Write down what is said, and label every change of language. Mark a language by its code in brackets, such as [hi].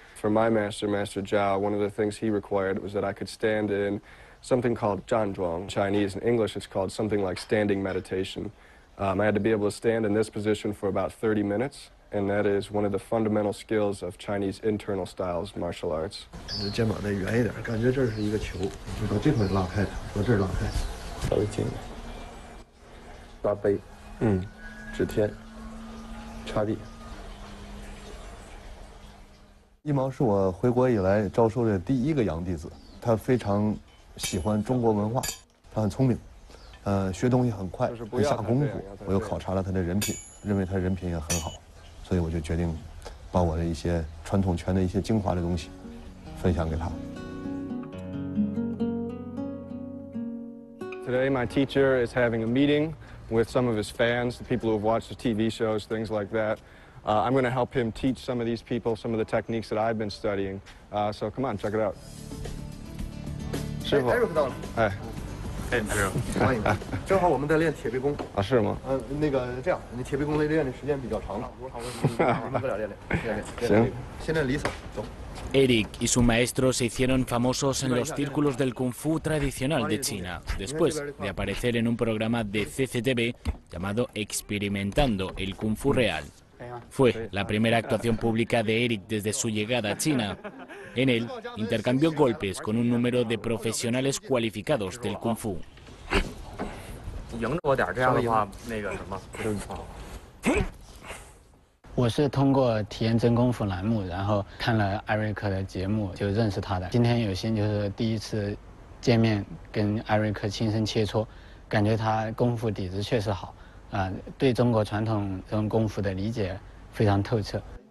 [en] For my master, Master Zhao, one of the things he required was that I could stand in something called zhanzhuang. In Chinese and English, it's called something like standing meditation. I had to be able to stand in this position for about 30 minutes, and that is one of the fundamental skills of Chinese internal styles martial arts. [zh] 你肩膀再圆一点，感觉这是一个球，你把这块拉开，把这儿拉开，稍微近一点。抓背，指天，插地。一毛是我回国以来招收的第一个洋弟子，他非常喜欢中国文化，他很聪明，学东西很快，很下功夫。我又考察了他的人品，认为他人品也很好，所以我就决定把我的一些传统拳的一些精华的东西分享给他。 [en] Today, my teacher is having a meeting with some of his fans, the people who have watched the TV shows, things like that. I'm going to help him teach some of these people some of the techniques that I've been studying. So come on, check it out. 师傅， [zh] 艾瑞克到了。哎，哎，师傅，欢迎。正好我们在练铁臂功。啊，是吗？那个这样，你铁臂功练的时间比较长了，我们哥俩练。行，先练离手，走。 [es] Eric y su maestro se hicieron famosos en los círculos del Kung Fu tradicional de China, después de aparecer en un programa de CGTN llamado Experimentando el Kung Fu Real. Fue la primera actuación pública de Eric desde su llegada a China. En él, intercambió golpes con un número de profesionales cualificados del Kung Fu. [zh] 迎着我点，这样的话，那个什么，我是通过体验真功夫栏目，然后看了艾瑞克的节目就认识他的。今天有幸就是第一次见面，跟艾瑞克亲身切磋，感觉他功夫底子确实好，对中国传统这种功夫的理解非常透彻。